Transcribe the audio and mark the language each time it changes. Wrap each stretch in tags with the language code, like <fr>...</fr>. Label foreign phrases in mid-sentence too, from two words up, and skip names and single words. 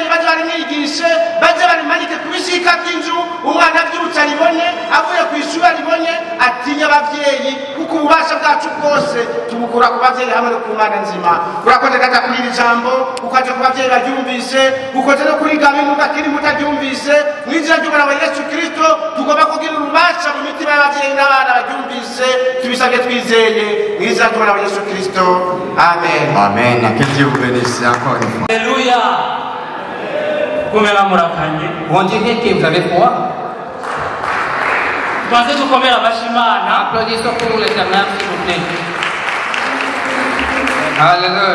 <rn>baje barimwigishe baje barimanike kubishika by'inzu umwana avyutse aribone avuye kwishuri aribone atinya abavyeyi kuko ububasha bwacu bwose tubukura ku bavyeyi hamwe no ku mana nzima urakoze kata kuri iri jambo ukaje ku bavyeyi baryumvise ukoze no kuri Gabi bakiri mutaryumvise mwizira ry'umwana wa Yesu Kristo tugomba kugira ububasha mu mitima y'abavyeyi n'abana baryumvise tubisabye twizeye mwizira ry'umwana wa Yesu Kristo. Amen. Amen.</rn> <fr>Que Dieu vous bénisse encore une fois. Alléluia. On dirait que vous avez froid. Applaudissons pour l'Éternel, s'il vous plaît.</fr>